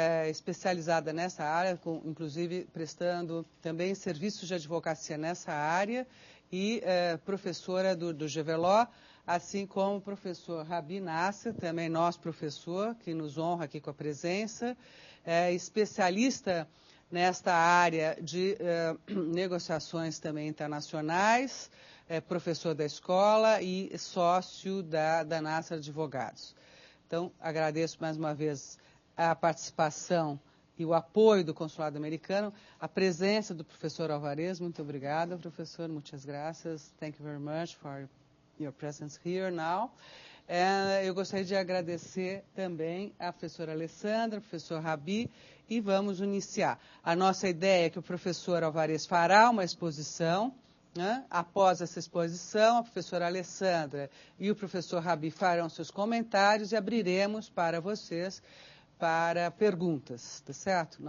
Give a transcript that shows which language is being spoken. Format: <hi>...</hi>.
<pt>especializada nessa área, inclusive prestando também serviços de advocacia nessa área, e professora do GVLO, assim como o professor Rabih Nasser, também nosso professor, que nos honra aqui com a presença, especialista nesta área de negociações também internacionais, professor da escola e sócio da Nasser Advogados. Então, agradeço mais uma vez a participação e o apoio do Consulado Americano, a presença do professor Alvarez. Muito obrigada, professor. Muitas graças.</pt> <en>Thank you very much for your presence here now.</en> <pt>Eu gostaria de agradecer também a professora Alessandra, ao professor Rabih, e vamos iniciar. A nossa ideia é que o professor Alvarez fará uma exposição, né? Após essa exposição, a professora Alessandra e o professor Rabih farão seus comentários e abriremos para vocês para perguntas, tá certo?</pt>